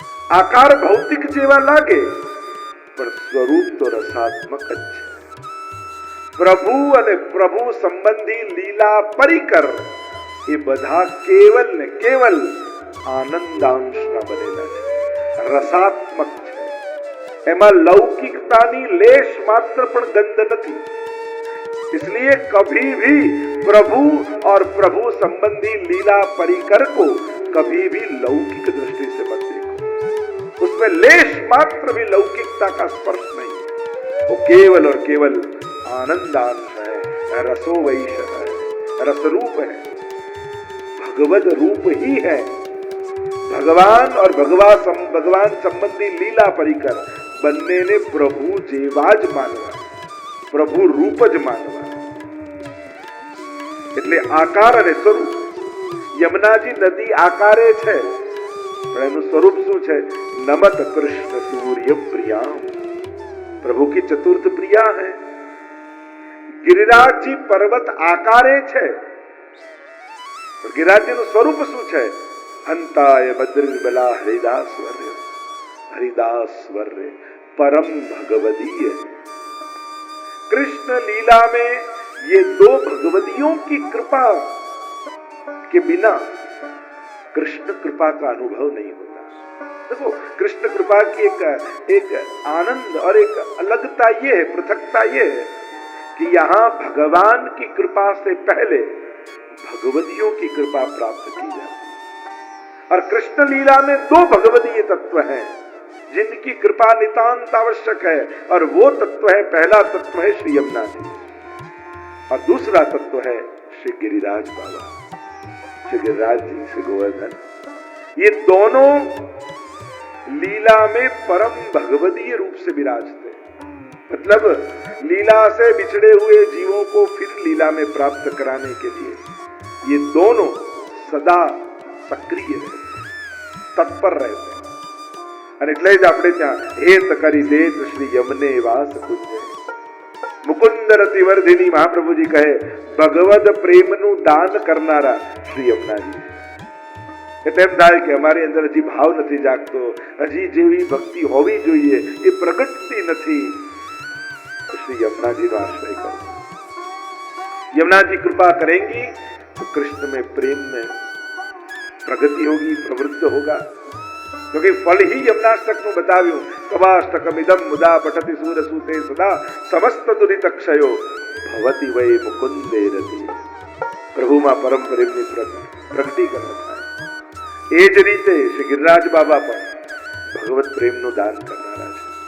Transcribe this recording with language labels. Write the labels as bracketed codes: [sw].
[gu] આકાર ભૌતિક જેવા લાગે, પણ સ્વરૂપ તો રસાત્મક જ છે. પ્રભુ અને પ્રભુ સંબંધી લીલા પરિકર એ બધા કેવલ ને કેવલ આનંદાંશના બનેલા છે, રસાત્મક છે. એમાં लौकिकतानी लेश मात्र पण गंध नहीं. [hi] इसलिए कभी भी प्रभु और प्रभु संबंधी लीला परिकर को कभी भी लौकिक दृष्टि से मत देखो. उसमें लेश मात्र भी लौकिकता का स्पर्श नहीं है. वो केवल और केवल आनंदांश है, रसोवैश है, रसरूप है, भगवद रूप ही है. भगवान और भगवान संबंधी लीला परिकर [gu] બંને ને પ્રભુ જેવા જ માનવા, પ્રભુ રૂપ જ માનવા. એટલે આકાર અને સ્વરૂપ. યમુનાજી નદી આકારે છે, પણ એનું સ્વરૂપ શું છે? [sa] નમત કૃષ્ણ સૂર્ય પ્રિયા, [hi] પ્રભુ की चतुर्थ प्रिया है. [gu] गिरिराज जी पर्वत आकारे છે, પણ गिरिराज નું સ્વરૂપ શું છે? [sa] અંતાય બદ્રિર્બલા હરિદાસ વર્ય, हरिदास वर्य [hi] परम भगवदीय. कृष्ण लीला में ये 2 भगवदियों की कृपा के बिना कृष्ण कृपा का अनुभव नहीं होता. देखो, कृष्ण कृपा की एक आनंद और एक अलगता ये है, पृथकता ये है कि यहाँ भगवान की कृपा से पहले भगवदियों की कृपा प्राप्त की जाती है. और कृष्ण लीला में 2 भगवदीय तत्व हैं जिनकी कृपा नितांत आवश्यक है. और वो तत्व है, पहला तत्व है श्री यमुना जी, और दूसरा तत्व है श्री गिरिराज बाबा, श्री गिरिराज जी, श्री गोवर्धन. ये दोनों लीला में परम भगवदीय रूप से विराजते. मतलब लीला से बिछड़े हुए जीवों को फिर लीला में प्राप्त कराने के लिए ये दोनों सदा सक्रिय रहते, तत्पर रहते. [gu] અને એટલે જ આપણે ત્યાં હેત કરી દેત શ્રી યમને વાસ કુંજે. મુકુંદ રતિવર્ધિની મહાપ્રભુજી કહે, ભગવદ પ્રેમનું દાન કરનારા શ્રી યમુનાજી. એટલે એમ થાય કે અમારી અંદર હજી ભાવ નથી જાગતો, હજી જેવી ભક્તિ હોવી જોઈએ એ પ્રગટતી નથી. શ્રી यमुनाजी નો આશ્રય કરો. [hi] यमुनाजी कृपा करेंगी तो कृष्ण में प्रेम में प्रगति होगी, प्रवृत्त होगा. क्योंकि फल ही यमुनाष्टक [gu] નું બતાવ્યું. [sa] કવાષ્ટકમિદમ મુદા પઠતિ સૂરસૂતે સદા સમસ્ત દુરિત ક્ષયો ભવતિ વૈ મુકુંદે રતિ. [gu] પ્રભુમાં પરમ પ્રેમની પ્રગટીકરણ થાય. એ જ રીતે શ્રી ગિરિરાજ બાબા પણ ભગવત પ્રેમનું દાન કરનારા છે.